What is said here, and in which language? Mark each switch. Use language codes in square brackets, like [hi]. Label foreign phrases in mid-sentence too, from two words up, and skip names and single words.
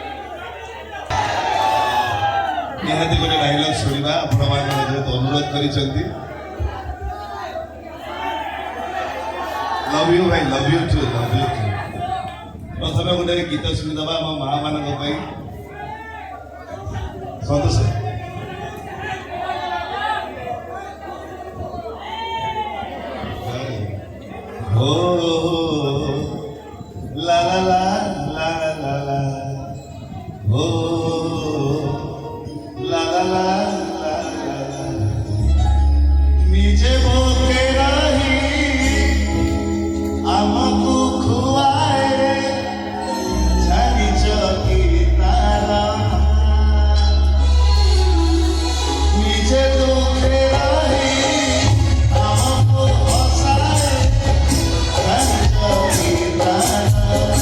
[spv] ନିହାତି ଗୋଟେ ଡାଇଲଗ ଶୁଣା ଆପଣ ମାନ ଯେହେତୁ ଅନୁରୋଧ କରିସନ୍ତି [en] love you bhai love you too [spv] ପ୍ରଥମ ଗୋଟେ ଗୀତ ଶୁଣିଦବା ଆମ ମାଁ ମାନ ସତୋଷ ଓ ला ला ला ला ला ला ओ ला ला ला ला ला ନିଜେ ଭୋକେ ରହି ଆମକୋ ଖୁଆଏ ଜାନି ଚୌକି ତାରା ନିଜେ ଦୁଖେ ରହି ଆମକୋ ହସାଏ ଜାନି ଚୌକି ତାରା